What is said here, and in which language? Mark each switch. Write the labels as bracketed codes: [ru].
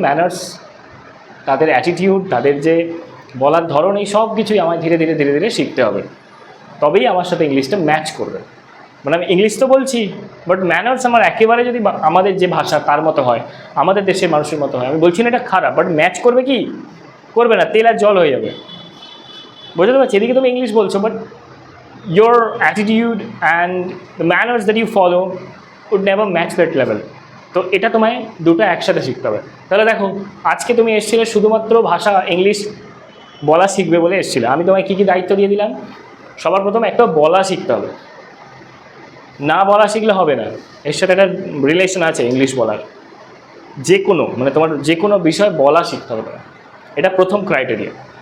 [bn] Manners, তাদের attitude, তাদের যে বলার ধরন, এই সব কিছুই আমায় ধীরে ধীরে ধীরে ধীরে শিখতে হবে, তবেই আমার সাথে ইংলিশটা ম্যাচ করবে। মানে আমি ইংলিশ তো বলছি, বাট ম্যানার্স আমার একেবারে যদি আমাদের যে ভাষা তার মতো হয়, আমাদের দেশের মানুষের মতো হয়, আমি বলছি না এটা খারাপ, বাট ম্যাচ করবে কি? করবে না, তেল আর জল হয়ে যাবে। বুঝতে পারছি? এদিকে তুমি ইংলিশ বলছো, but [en] your attitude and the manners that you follow would never match that level. [bn] তো এটা তোমায় দুটো একসাথে শিখতে হবে। তাহলে দেখো, আজকে তুমি এসেছিলে শুধুমাত্র ভাষা ইংলিশ বলা শিখবে বলে এসেছিলে, আমি তোমায় কী কী দায়িত্ব দিয়ে দিলাম? সবার প্রথমে একটা বলা শিখতে হবে, না বলা শিখলে হবে না। এর সাথে একটা রিলেশন আছে ইংলিশ বলার, যে কোনো মানে তোমার যে কোনো বিষয় বলা শিখতে হবে, এটা প্রথম ক্রাইটেরিয়া।